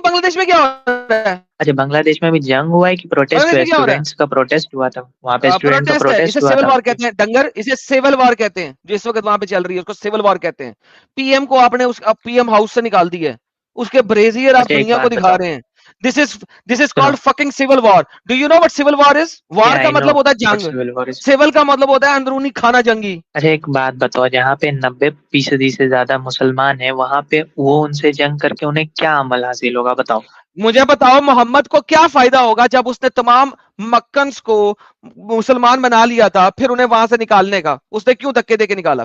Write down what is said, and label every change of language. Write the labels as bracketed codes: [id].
[hi] बांग्लादेश में क्या हो रहा है? अच्छा, बांग्लादेश में भी जंग हुआ है कि प्रोटेस्ट हुआ? स्टूडेंट्स का प्रोटेस्ट हुआ था वहाँ पे, स्टूडेंट का प्रोटेस्ट हुआ था। सिविल वॉर कहते हैं डंगर, इसे सिविल वॉर कहते हैं। जो इस वक्त वहां पे चल रही है उसको सिविल वॉर कहते हैं। पीएम को आपने उस पीएम हाउस से निकाल दिया है, उसके ब्रेजियर आप दुनिया को दिखा रहे हैं। [en] This is called fucking civil war. Do you know what civil war is? [hi] War का मतलब होता है जंग, सिविल का मतलब होता है अंदरूनी खाना जंगी। अच्छा, एक बात बताओ, जहाँ पे 90% से ज्यादा मुसलमान है, वहाँ पे वो उनसे जंग करके उन्हें क्या अमल हासिल होगा? बताओ मुझे, बताओ मोहम्मद को क्या फायदा होगा जब उसने तमाम मक्कन्स को मुसलमान बना लिया था, फिर उन्हें वहां से निकालने का उसने क्यों धक्के देके निकाला?